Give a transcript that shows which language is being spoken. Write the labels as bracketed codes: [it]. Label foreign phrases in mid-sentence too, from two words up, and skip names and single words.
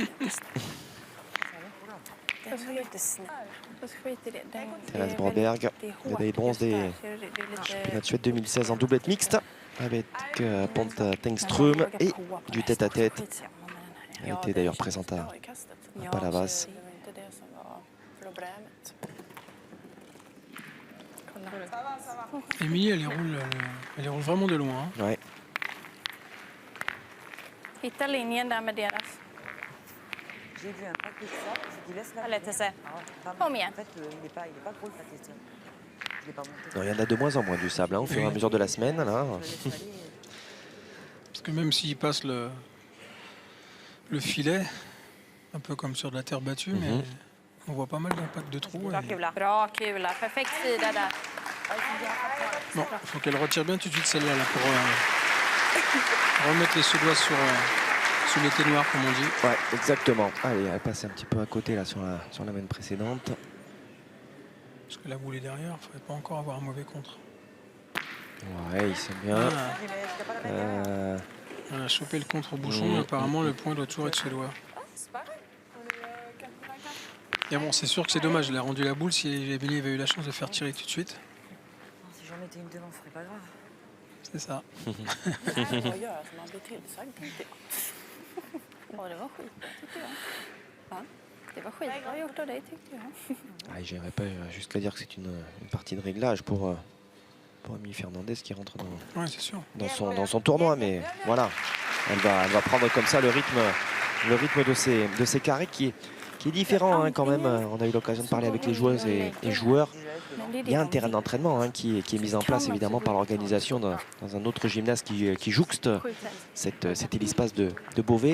[fr] Thérèse Broberg, médaille bronze des championnats de Suède 2016 en doublette mixte avec Ponta Tengström et du tête-à-tête. Elle était d'ailleurs présente à Palavas. Émilie, elle les roule vraiment de loin. Hein. Ouais. [sv] Hitta linjen där med deras. [fr] J'ai vu un paquet de ça, c'est qu'il laisse la. Allez, Tessa. En [sv] Kom igen. [fr] fait, il n'est pas gros le paquet de ça. Je l'ai pas monté. Non, il y en a de moins en moins du sable hein, au fur et à mesure de la semaine. Là. Parce que même s'il passe le filet, un peu comme sur de la terre battue, mais on voit pas mal d'impact de trous. [sv] Bra kula. Bra kula. Perfekt sida där. [fr] Bon, il faut qu'elle retire bien tout de suite celle-là là, pour remettre les Suédois sous l'été noir, comme on dit. Ouais, exactement. Allez, elle passe un petit peu à côté là sur la main précédente. Parce que la boule est derrière, il ne faudrait pas encore avoir un mauvais contre. Ouais, il sait bien. On a chopé le contre-bouchon, mais apparemment le point doit toujours être suédois. Et bon, c'est sûr que c'est dommage, elle a rendu la boule si Émilie avait eu la chance de faire tirer tout de suite. Si j'en mettais une devant, ce serait pas grave. C'est ça. [sv] Vad göra som man blir tillsagd, tänkte jag. Ja, det var skit, tyckte jag. Va? Det var skitbra gjort av dig, tyckte jag. [fr] Ah, j'irais pas jusqu'à dire que c'est une partie de réglage pour Émilie Fernandez qui rentre Ouais, c'est sûr. dans son tournoi, mais voilà, elle va prendre comme ça le rythme de ces carrés qui est différent hein, quand même. On a eu l'occasion de parler avec les joueuses et joueurs. Il y a un terrain d'entraînement hein, qui est mis en place évidemment par l'organisation dans un autre gymnase qui jouxte cet hélice-passe de Beauvais.